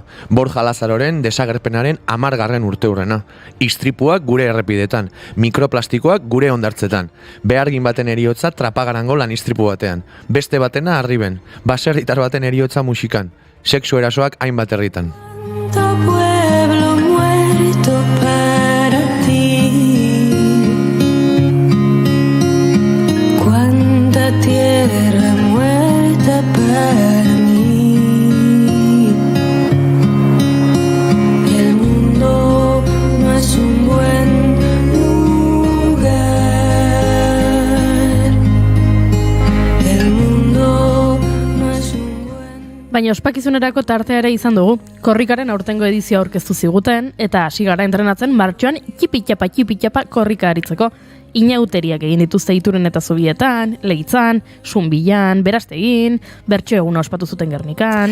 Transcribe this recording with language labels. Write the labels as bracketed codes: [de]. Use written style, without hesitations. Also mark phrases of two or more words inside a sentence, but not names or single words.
[eu] Borja Lazaroren desagerpenaren 10. urteurrena. Istripuak gure errepidetan, mikroplastikoak gure hondartzetan. Behargin baten eriotza trapagarango lan istripu batean. Beste batena Arriben, baserritar baten eriotza musikan. Sexu erasoak hainbat herritan. [es] Tierra muerta para mí. El mundo no es un buen lugar. El mundo no es un buen... [eu] Baina ospakizunerako tartea ere izan dugu. Korrikaren aurtengo edizioa aurkeztu ziguten eta hasi gara entrenatzen martxoan txipitxapa korrika aritzeko. Inauteriak egin dituzte Ituren eta Zubietan, Leitzan, Sunbilan, Berastegin, bertso eguna ospatu zuten Gernikan.